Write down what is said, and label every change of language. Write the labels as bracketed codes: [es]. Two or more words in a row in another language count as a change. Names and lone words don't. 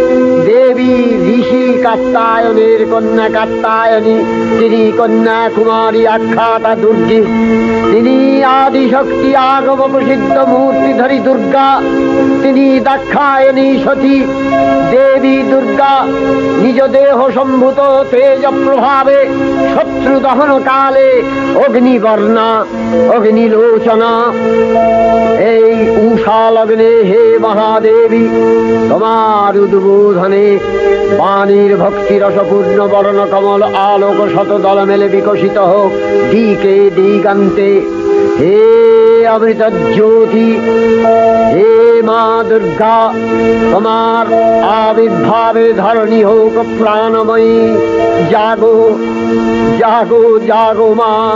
[bn] দেবী ঋষি কাত্যায়নের কন্যা কাত্যায়নী তিনি কন্যা কুমারী আখ্যাতা দুর্গে তিনি আদিশক্তি আগম প্রসিদ্ধ মূর্তিধরী দুর্গা তিনি দাক্ষায়ণী সতী দেবী দুর্গা নিজ দেহ সম্ভূত তেজ প্রভাবে শত্রু দহন কালে অগ্নিবর্ণা अग्निलोचना এই উষা লগ্নে হে মহাদেবী তোমার উদ্বোধনে বাণীর ভক্তি রসপূর্ণ বর্ণ কমল আলোক শতদল মেলে বিকশিত হোক দিকে দিগান্তে হে অমৃত জ্যোতি হে মা দুর্গা তোমার আবির্ভাবে ধরণী হোক প্রাণময়ী জাগো জাগো জাগো মা